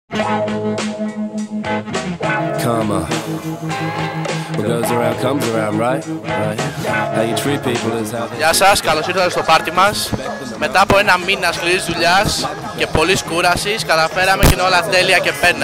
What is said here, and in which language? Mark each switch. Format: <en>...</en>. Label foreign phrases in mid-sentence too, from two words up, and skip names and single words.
<en>Karma. What goes around comes around, right? Right. How you treat people is how they...</en> <el>Γεια σας, καλώς ήρθατε στο πάρτι μας. Μετά από ένα μήνα σκληρής δουλειάς και πολλής κούρασης, καταφέραμε και είναι όλα τέλεια και πένα.</el>